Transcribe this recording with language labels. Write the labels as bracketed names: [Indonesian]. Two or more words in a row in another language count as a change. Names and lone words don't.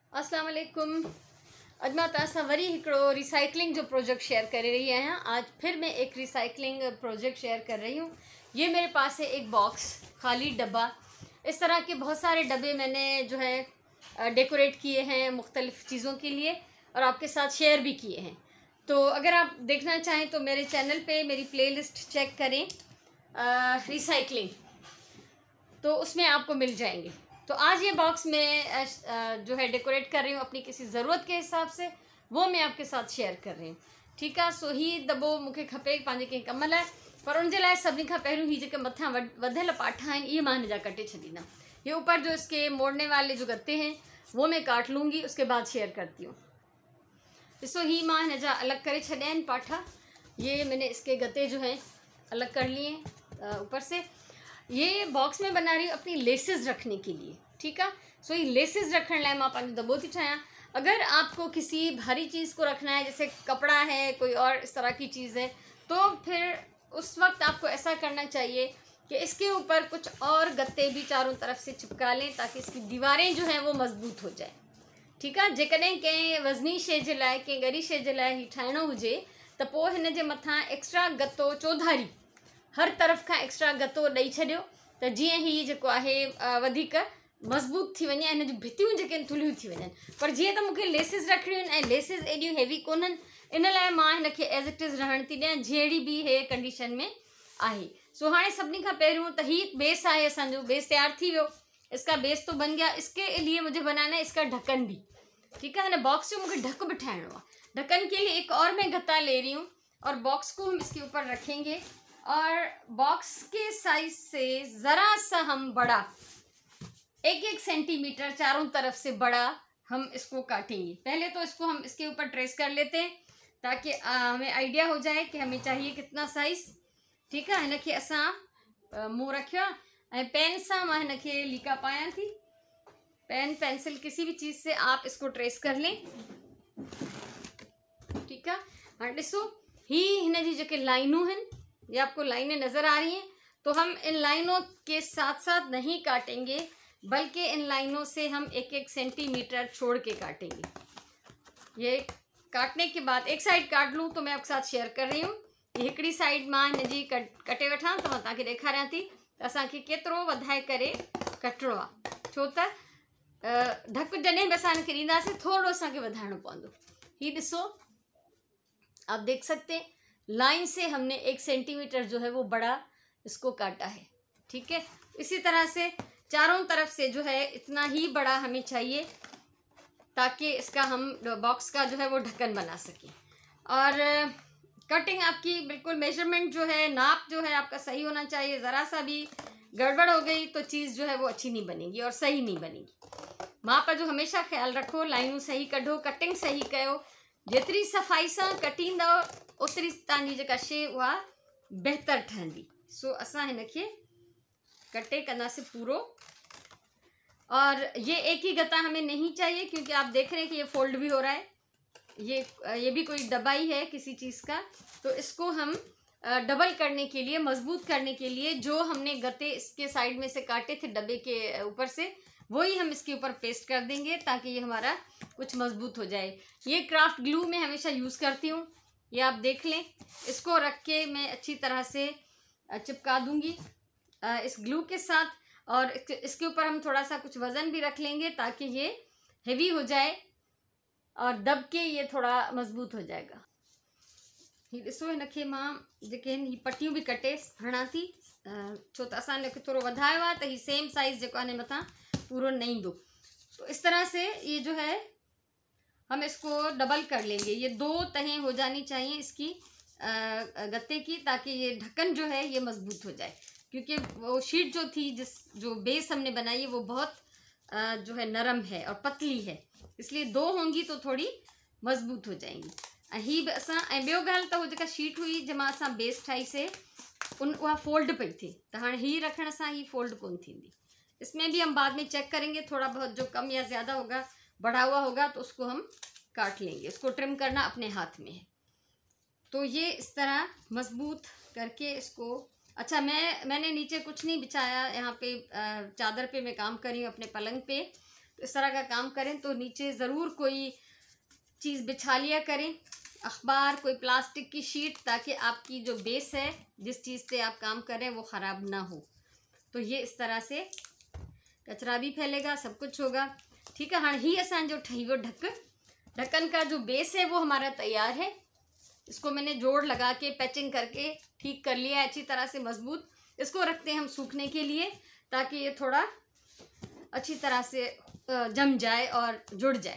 [Sindhi] अस्सलाम वालेकुम। अॼु मां तव्हां सां वरी हिकिड़ो रिसाइकलिंग जो प्रोजेक्ट शेयर करे रही आहियां। [Hindi] आज फिर मैं एक रिसाइकलिंग प्रोजेक्ट शेयर कर रही हूँ। ये मेरे पास है एक बॉक्स, खाली डब्बा। इस तरह के बहुत सारे डब्बे मैंने जो है डेकोरेट किए हैं मुख्तलिफ़ चीज़ों के लिए और आपके साथ शेयर भी किए हैं। तो अगर आप देखना चाहें तो मेरे चैनल पे मेरी प्लेलिस्ट चेक करें रिसाइकलिंग, तो उसमें आपको मिल जाएंगे। तो आज ये बॉक्स में जो है डेकोरेट कर रही हूँ अपनी किसी ज़रूरत के हिसाब से, वो मैं आपके साथ शेयर कर रही हूँ। ठीक है। [Sindhi] सो ही दॿो मूंखे खपे पंहिंजे कंहिं कम लाइ, पर उनजे लाइ सभिनी खां पहिरियों ही जेके मथां वधियल पाठा आहिनि इहे मां हिन जा कटे छॾींदमि। [Hindi] ये ऊपर जो इसके मोड़ने वाले जो गत्ते हैं वो मैं काट लूँगी, उसके बाद शेयर करती हूँ। [Sindhi] ॾिसो ही मां हिन जा अलग करे छॾिया आहिनि पाठा। [Hindi] ये मैंने इसके गत्ते जो हैं अलग कर लिए ऊपर से। ये बॉक्स में बना रही हूँ अपनी लेसेस रखने के लिए। ठीक है। [Sindhi] सो ये लेसेस रखने लाइ मां पंहिंजो दॿो थी ठाहियां। [Hindi] अगर आपको किसी भारी चीज़ को रखना है, जैसे कपड़ा है, कोई और इस तरह की चीज़ है, तो फिर उस वक्त आपको ऐसा करना चाहिए कि इसके ऊपर कुछ और गत्ते भी चारों तरफ से चिपका लें ताकि इसकी दीवारें जो हैं वो मज़बूत हो जाए। ठीक है। [Sindhi] जेकॾहिं कंहिं वज़नी शइ जे लाइ, कंहिं ॻरी शइ जे लाइ ही ठाहिणो हुजे त पोइ हिन जे मथां एक्स्ट्रा गत्तो चौधारी [Hindi] हर तरफ़ का [Sindhi] एक्स्ट्रा गत्तो ॾेई छॾियो त जीअं ही जेको आहे वधीक मज़बूत थी वञे, हिन जूं भितियूं जेके थुलियूं थी वञनि। पर जीअं त मूंखे लेसिस रखणियूं आहिनि ऐं लेसिस एॾियूं हेवी कोन्हनि, इन लाइ मां हिन खे [English] as it is [Sindhi] रहण थी ॾियां जहिड़ी बि हे कंडीशन में आहे। सो हाणे सभिनी खां पहिरियों त ही बेस आहे, असांजो बेस तैयार थी वियो। [Hindi] इसका बेस तो बन गया। इसके लिए मुझे बनाना है इसका ढक्कन भी। ठीक है। [Sindhi] हिन बॉक्स जो मुझे ढक भी ठाहिणो आहे। [Hindi] ढक्कन के लिए एक और मैं गत्ता ले रही हूँ और बॉक्स को हम इसके ऊपर रखेंगे और बॉक्स के साइज से ज़रा सा हम बड़ा 1-1 सेंटीमीटर चारों तरफ से बड़ा हम इसको काटेंगे। पहले तो इसको हम इसके ऊपर ट्रेस कर लेते हैं ताकि हमें आइडिया हो जाए कि हमें चाहिए कितना साइज़। ठीक है। [Sindhi] हिन खे असां मुँह रखियो ऐं पेन सां मां हिन खे लीका पायां थी। [Hindi] पेन, पेंसिल, किसी भी चीज़ से आप इसको ट्रेस कर लें। ठीक है। हाँ [Sindhi] ॾिसो ही हिन जी जेके लाइनूं [Hindi] हैं, ये आपको लाइनें नज़र आ रही हैं। तो हम इन लाइनों के साथ साथ नहीं काटेंगे, बल्कि इन लाइनों से हम 1-1 सेंटीमीटर छोड़ के काटेंगे। ये काटने के बाद एक साइड काट लूँ तो मैं आपके साथ शेयर कर रही हूँ। [Sindhi] ये हिकिड़ी साइड मां हिन जी कटे वठां तो मां तव्हांखे ॾेखारियां थी त असांखे केतिरो वधाए करे कटणो आहे। छो त ढक जॾहिं बि असां हिनखे ॾींदासीं थोरो असांखे वधाइणो पवंदो। ही ॾिसो, [Hindi] आप देख सकते हैं लाइन से हमने 1 सेंटीमीटर जो है वो बड़ा इसको काटा है। ठीक है। इसी तरह से चारों तरफ से जो है इतना ही बड़ा हमें चाहिए ताकि इसका हम बॉक्स का जो है वो ढक्कन बना सकें। और कटिंग आपकी बिल्कुल मेजरमेंट जो है, नाप जो है आपका सही होना चाहिए। ज़रा सा भी गड़बड़ हो गई तो चीज़ जो है वो अच्छी नहीं बनेगी और सही नहीं बनेगी। [Sindhi] माप जो हमेशा ख्याल रखो, लाइनूं सही कढो, कटिंग सही कयो। जेतिरी सफ़ाई सां कटींदव ओतिरी तव्हांजी जेका शइ उहा बहितर ठहंदी। सो असां हिन खे कटे कंदासीं पूरो। [Hindi] और ये एक ही गत्ता हमें नहीं चाहिए क्योंकि आप देख रहे हैं कि ये फोल्ड भी हो रहा है। ये भी कोई डब्बा ही है किसी चीज़ का। तो इसको हम डबल करने के लिए, मजबूत करने के लिए जो हमने गत्ते इसके साइड में से काटे थे डब्बे के ऊपर से, वही हम इसके ऊपर पेस्ट कर देंगे ताकि ये हमारा कुछ मजबूत हो जाए। ये क्राफ्ट ग्लू मैं हमेशा यूज़ करती हूँ, ये आप देख लें। इसको रख के मैं अच्छी तरह से चिपका दूँगी इस ग्लू के साथ। और इसके ऊपर हम थोड़ा सा कुछ वज़न भी रख लेंगे ताकि ये हेवी हो जाए और दब के ये थोड़ा मज़बूत हो जाएगा। [Sindhi] ही ॾिसो, हिन खे मां जेके आहिनि ही पटियूं भी कटे हणां थी, छो त असां हिन खे थोरो वधायो आहे त ही [English] same size [Sindhi] जेको आहे मथां पूरो न ईंदो। [Hindi] तो इस तरह से ये जो है हम इसको डबल कर लेंगे। ये 2 तहें हो जानी चाहिए इसकी गत्ते की, ताकि ये ढक्कन जो है ये मजबूत हो जाए। क्योंकि वो शीट जो थी, जो बेस हमने बनाई है वो बहुत जो है नरम है और पतली है, इसलिए 2 होंगी तो थोड़ी मजबूत हो जाएंगी। [Sindhi] ही बि असां ऐं ॿियो ॻाल्हि त हो जेका शीट हुई जंहिंमां असां बेस ठाहीसीं उहा फोल्ड पई थिए, त हाणे ही रखण सां ही फोल्ड कोन थींदी। [Hindi] इसमें भी हम बाद में चेक करेंगे, थोड़ा बहुत जो कम या ज़्यादा होगा, बढ़ा हुआ होगा तो उसको हम काट लेंगे। उसको ट्रिम करना अपने हाथ में है। तो ये इस तरह मजबूत करके इसको, अच्छा मैंने नीचे कुछ नहीं बिछाया, यहाँ पे चादर पे मैं काम कर रही हूँ अपने पलंग पे। तो इस तरह का काम करें तो नीचे ज़रूर कोई चीज़ बिछा लिया करें, अखबार, कोई प्लास्टिक की शीट, ताकि आपकी जो बेस है जिस चीज़ पे आप काम कर रहे हैं वो ख़राब ना हो। तो ये इस तरह से कचरा भी फैलेगा, सब कुछ होगा। ठीक है, हाँ [Sindhi] ही असांजो ठही वो [Hindi] ढक्कन का जो बेस है वो हमारा तैयार है। इसको मैंने जोड़ लगा के पैचिंग करके ठीक कर लिया है अच्छी तरह से मजबूत। इसको रखते हैं हम सूखने के लिए, ताकि ये थोड़ा अच्छी तरह से जम जाए और जुड़ जाए।